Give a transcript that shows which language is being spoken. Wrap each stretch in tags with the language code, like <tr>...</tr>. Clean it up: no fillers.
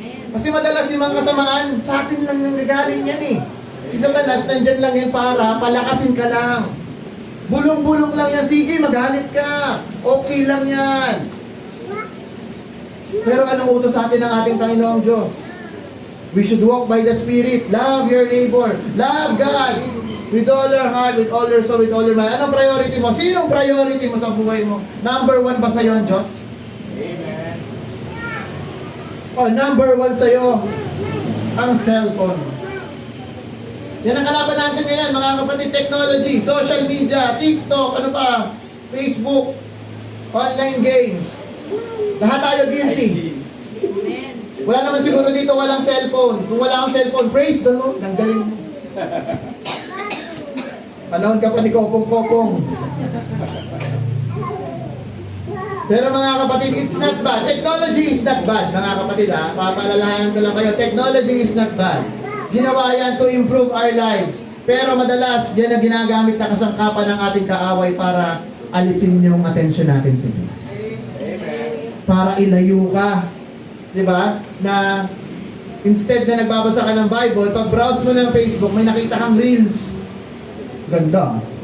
<tl>Kasi madalas yung mga kasamaan, sa atin lang nang nagaling yan eh. Si Satanas, nandyan lang yan para palakasin ka lang. Bulong-bulong lang yan. Sige, magalit ka. Okay lang yan. Pero anong utos sa atin ng ating Panginoong Diyos?</tl> <en>We should walk by the Spirit. Love your neighbor. Love God. With all your heart, with all your soul, with all your mind.</en> <tl>Anong priority mo? Sinong priority mo sa buhay mo? Number 1 ba sa'yo ang Diyos? Amen. O number 1 sa'yo ang cellphone. Yan ang kalaban natin ngayon, mga kapatid. Technology, social media, TikTok, ano pa, Facebook, online games. Lahat tayo guilty. Wala naman siguro dito walang cellphone. Kung wala kang cellphone,</tl> <en>praise the Lord.</en> <tl>Ang galing mo. Panahon ka pa ni Kopong-Kopong. Pero mga kapatid,</tl> <en>it's not bad. Technology is not bad,</en> <tl>mga kapatid, ha. Papaalalahanan ko lang kayo.</tl> <en>Technology is not bad.</en> <tl>Ginawa yan</tl> <en>to improve our lives.</en> <tl>Pero madalas, yan ang ginagamit na kasangkapan ng ating kaaway para alisin yung atensyon natin sa Diyos. Para ilayo ka. Diba? Na instead na nagbabasa ka ng Bible, pag browse mo ng Facebook, may nakita kang reels. Ganda.</tl>